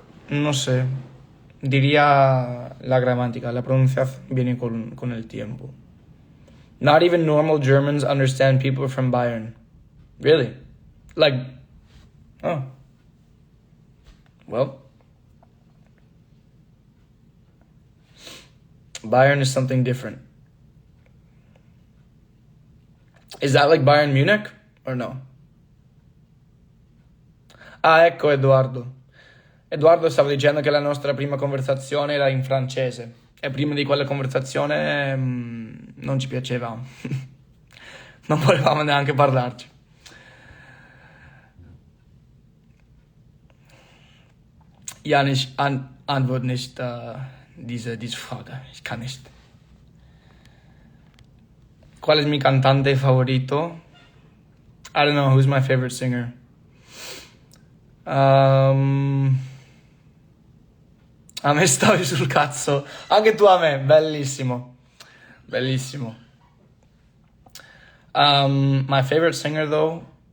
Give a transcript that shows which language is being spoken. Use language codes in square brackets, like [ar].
[es] No sé. Diría la gramática. La pronunciación viene con el tiempo. [en] Not even normal Germans understand people from Bayern. Really? Like, oh. Well. Bayern is something different. Is that like Bayern Munich or no? [it] Ah, ecco Edoardo. Edoardo stava dicendo che la nostra prima conversazione era in francese e prima di quella conversazione non ci piaceva. Non volevamo neanche parlarci. [de] Ja, ich antworte nicht diese Frage. Ich kann nicht. [es] ¿Cuál es mi cantante favorito? [en] I don't know, who's my favorite singer? [it] A me stavi sul cazzo. Anche tu a me, bellissimo. Bellissimo. [en] My favorite singer though